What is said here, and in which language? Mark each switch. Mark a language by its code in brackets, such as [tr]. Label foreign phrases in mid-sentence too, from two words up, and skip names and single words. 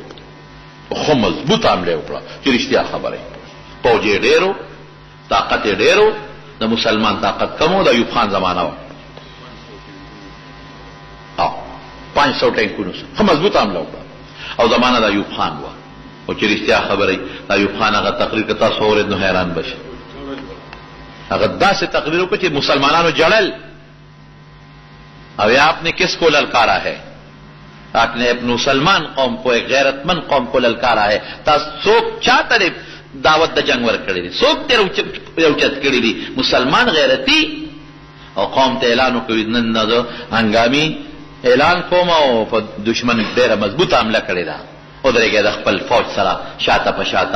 [ps] خو مضبوطه حمله وکړه چې رښتیا خبره، پوځ یې ډېرو، طاقت یې ډېرو، د مسلمان طاقت کم و، د ایوب خان زمانه وه، 500 ټینکونو سره ښه مضبوطه حمله وکړه، او زمانه د ایوب خان وه. او چې رښتیا خبره د ایوب خان هغه تقریر که تاسو واورېد نو حیران بشئ. هغه داسې تقریر وکړه چې مسلمانانو جړل. [ur] او آپ نے کس کو للکارا ہے؟ آپ نے اپنے مسلمان قوم کو، ایک غیرت مند قوم کو للکارا ہے. [ps] تا څوک چا ته دعوت د جنگ ورکړی دی؟ څوک ترې اوچت کړی دی؟ مسلمان غیرتي او قوم ته اعلان وکړي نن زه هنګامي اعلان کوم او په دشمن ډېره مضبوطه حمله کړې ده، ودرېږئ د خپل فوج سره شاته په شاته.